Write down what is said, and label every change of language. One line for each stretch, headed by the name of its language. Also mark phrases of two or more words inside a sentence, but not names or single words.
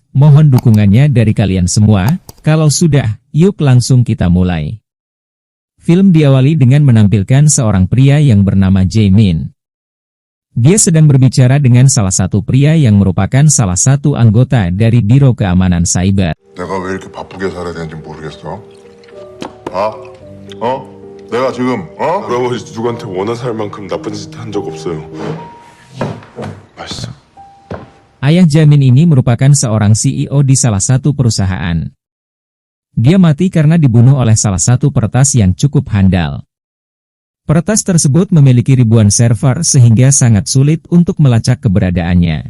Indonesian: Mohon dukungannya dari kalian semua. Kalau sudah, yuk langsung kita mulai. Film diawali dengan menampilkan seorang pria yang bernama Jaemin. Dia sedang berbicara dengan salah satu pria yang merupakan salah satu anggota dari Biro Keamanan Cyber.
Korean: 내가 왜 이렇게 바쁘게 살아야 되는지 모르겠어. 아? 내가 지금 할아버지 누구한테 원한 살 만큼 나쁜 짓 한 적 없어요. 맛있어.
Indonesian: Ayah Jaemin ini merupakan seorang CEO di salah satu perusahaan. Dia mati karena dibunuh oleh salah satu peretas yang cukup handal. Peretas tersebut memiliki ribuan server sehingga sangat sulit untuk melacak keberadaannya.